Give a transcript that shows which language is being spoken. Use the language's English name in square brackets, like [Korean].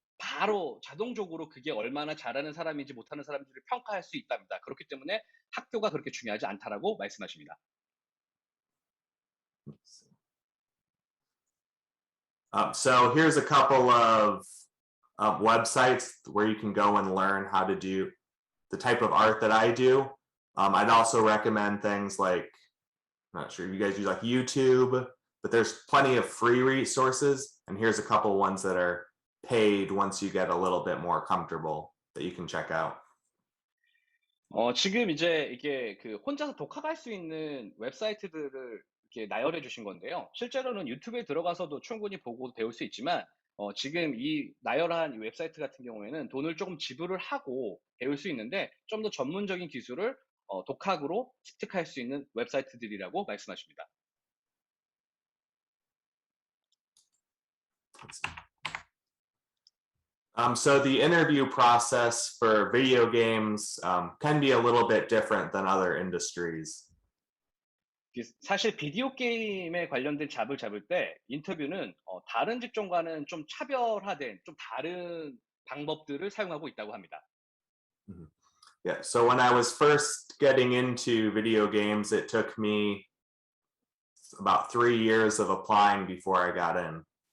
[Korean] 바로 자동적으로 그게 얼마나 잘하는 사람인지 못하는 사람인지를 평가할 수 있답니다. 그렇기 때문에 학교가 그렇게 중요하지 않다라고 말씀하십니다. [English] So here's a couple of websites where you can go and learn how to do the type of art that I do. I'd also recommend things like, I'm not sure if you guys use like YouTube, but there's plenty of free resources. And here's a couple ones that are paid once you get a little bit more comfortable that you can check out. [Korean] 지금 이제 이게 그 혼자서 독학할 수 있는 웹사이트들을 이렇게 나열해 주신 건데요. 실제로는 유튜브에 들어가서도 충분히 보고 배울 수 있지만, 지금 이 나열한 이 웹사이트 같은 경우에는 돈을 조금 지불을 하고 배울 수 있는데, 좀 더 전문적인 기술을 독학으로 습득할 수 있는 웹사이트들이라고 말씀하십니다. [English] Let's see. So the interview process for video games can be a little bit different than other industries. [Korean] 사실 비디오 게임에 관련된 잡을 잡을 때 인터뷰는 다른 직종과는 좀 차별화된 좀 다른 방법들을 사용하고 있다고 합니다. Mhm. [English] Yeah, so when I was first getting into video games, it took me about 3 years of applying before I got in.